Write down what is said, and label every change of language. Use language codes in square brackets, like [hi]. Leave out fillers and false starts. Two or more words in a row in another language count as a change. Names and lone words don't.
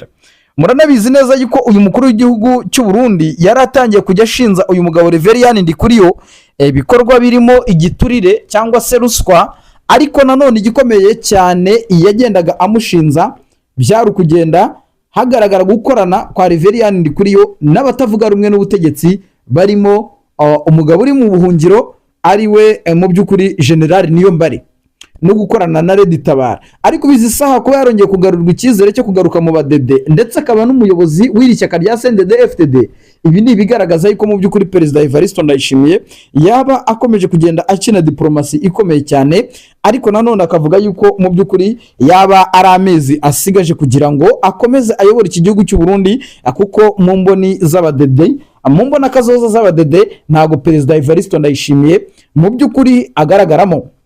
[rw] Muranabizi neza yuko uyu mukuru w'igihugu cy'u Burundi yaratangiye kujya ashinza uyu mugabo Reverien Ndikuriyo ibikorwa birimo igiturire cyangwa se ruswa, ariko nanone igikomeye cyane yagendaga amushinza byari kugenda hagaragara gukorana kwa Reverien Ndikuriyo n'abatavuga rumwe n'ubutegetsi, barimo umugabo uri mu buhungiro ariwe mu by'ukuri General Niyombare, no gukorana na Red Tabara. Ariko bizi saha ko yarongeye kugarurwa icyizere cyo kugaruka mu badede, ndetse akaba n'umuyobozi w'iri shyaka rya CNDD FDD. Ibi ni ibigaragaza yuko mu by'ukuri Perezida Evariste Ndayishimiye yaba akomeje kugenda akina diplomasi ikomeye cyane, ariko nanone akavuga yuko mu by'ukuri yaba ari amezi asigaje kugira ngo akomeze ayobora iki gihugu cy'u Burundi, kuko mu mboni z'abadede, mu mbona kazoza z'abadede ntago Perezida Evariste Ndayishimiye mu by'ukuri agaragaramo.